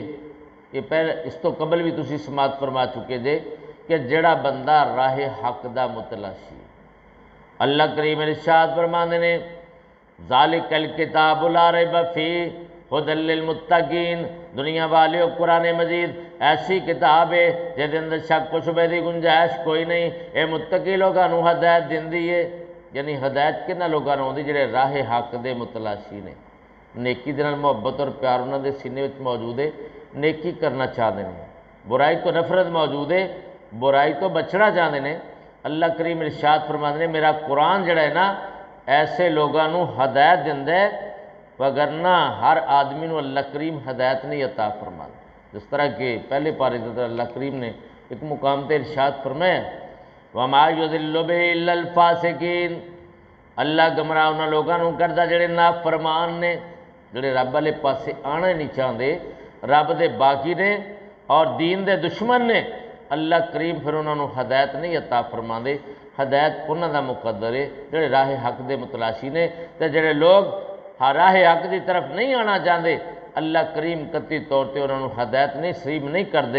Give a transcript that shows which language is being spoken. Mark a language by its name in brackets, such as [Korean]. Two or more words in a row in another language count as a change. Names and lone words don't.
[Punjabi] یہ پہلے اس تو قبل بھی تسی سماعت فرما چکے جے کہ جڑا بندہ راہ حق دا متلاشی، اللہ کریم ارشاد فرماندے نے [Arabic] ذالک الکتاب لا ریب فیہ ھدی للمتقین، [Punjabi] دنیا والیو قرآن مجید ایسی کتاب ہے جہدے اندر شک و شبہ دی گنجائش کوئی نہیں، اے متقی لوگاں نوں ہدایت دیندی ہے، یعنی ہدایت کنہاں لوگاں نوں ہوندی جڑے راہ حق دے متلاشی نے، نیکی دے نال محبت اور پیار انہاں دے سینے وچ موجود ہے، [Urdu] نیکی کرنا چاہتے ہیں، [Punjabi] برائی تو نفرت موجود ہے، برائی تو [Urdu] بچنا چاہتے ہیں۔ [Punjabi] اللہ کریم ارشاد فرماندے نے میرا قرآن جڑا ہے نا ایسے لوگاں نوں ہدایت دیندا ہے، وگرنہ ہر آدمی نوں اللہ کریم [Urdu] ہدایت نہیں عطا فرماتا، [Punjabi] جس طرح کہ پہلے پارے دے اندر اللہ کریم نے ایک مقام تے ارشاد فرمایا [Arabic] وما یضل بہ الا الفاسقین، [Punjabi] اللہ گمراہ انہاں لوگاں نوں کردا جڑے نافرمان نے، جڑے رب والے پاسے [Urdu] آنا ہی نہیں چاہتے، [Punjabi] رب دے باغی نے اور دین دے دشمن نے، اللہ کریم پھر انہوں نے ہدایت نہیں عطا فرما دے، ہدایت انہوں دا مقدر ہے جڑے راہ حق دے متلاشی نے، تے جڑے لوگ راہ حق دی طرف [Urdu] نہیں آنا چاہتے [Punjabi] اللہ کریم قطعی طور تے انہوں نے ہدایت نہیں نصیب نہیں کر دے۔